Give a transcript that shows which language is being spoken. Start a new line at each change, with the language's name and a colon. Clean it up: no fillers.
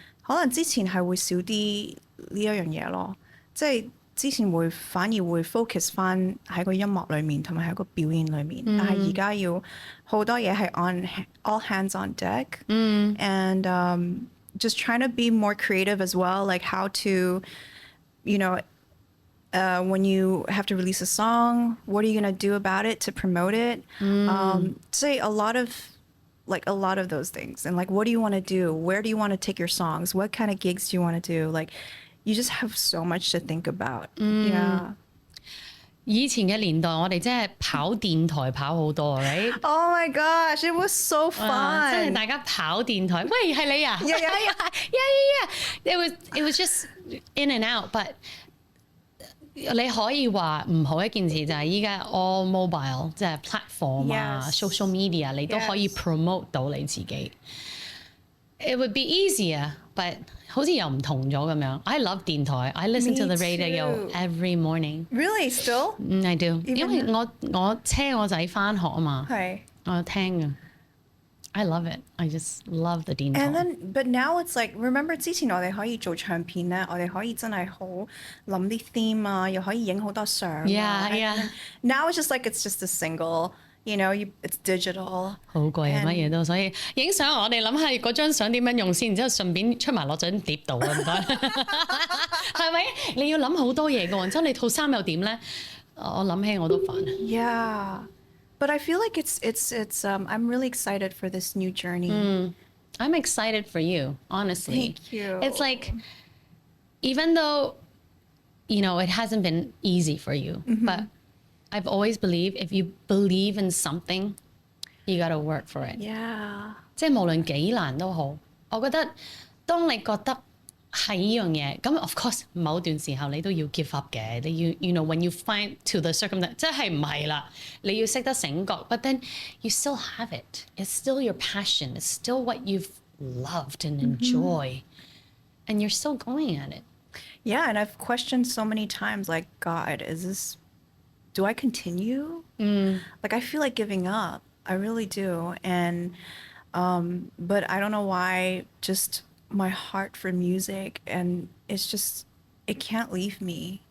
Cantonese: 可能之前係會少啲呢一樣嘢咯，即係之前反而會 focus 翻喺個音樂裏面同埋喺個表演裏面，但係而家要好多嘢係
English: all hands on deck， and just trying to be more creative as well, like how to, you know, when you have to release a song, what are you going to do about it to promote it? Say a lot of those things. And like, what do you want to do? Where do you want to take your songs? What kind of gigs do you want to do? Like, you just have so much to think about. Yeah.
Cantonese: 以前嘅年代，我哋真係跑電台跑好多 ，right?
English: Oh my gosh, it was so fun.
Cantonese: 真係大家跑電台，喂係你啊 yeah.
English: It was just in and out, but
Cantonese: 你可以話唔好一件事就係依家
English: all mobile
Cantonese: 即係 platform 啊 social media 你都可以 promote 到你自己。
English: It would be easier, but
Cantonese: 好似又唔同咗咁樣。
English: I love 電台 I listen to the radio every morning. Really? Still? I do.
Cantonese: 因為我車我仔返學啊嘛，我聽㗎。
English: I love it. I just love the 電台。 And then, but now it's like, remember
Cantonese: 之前我哋可以做唱片咧，我哋可以真係好諗啲 theme 啊，又可以影好多相。
English: Yeah. Now it's just like it's just a single, you know, it's digital。
Cantonese: 好貴啊，乜嘢都，所以影相我哋諗下嗰張相點樣用先，然之後順便出埋落張碟度啊，唔該。係咪？你要諗好多嘢㗎喎，然之後你套衫又點咧？我諗起我都煩。
English: Yeah.But I feel like it's I'm really excited for this new journey. I'm excited for you, honestly. Thank you. It's like, even though, you know, it hasn't been easy for you, but I've always believed if you believe in something, you gotta work for it. Yeah.
Cantonese: 即係無論幾難都好，我覺得當你覺得係呢樣嘢，咁 of course 某段時候你都要
English: give up
Cantonese: 嘅，你要
English: you know when you find to the circumstance
Cantonese: 即係唔係啦，你要識得醒覺 ，
English: but then you still have it. It's still your passion. It's still what you've loved and enjoy, and you're still going at it. Yeah, and I've questioned so many times, like, God, do I continue? Like, I feel like giving up. I really do. And, but I don't know why, just my heart for music, and it can't leave me.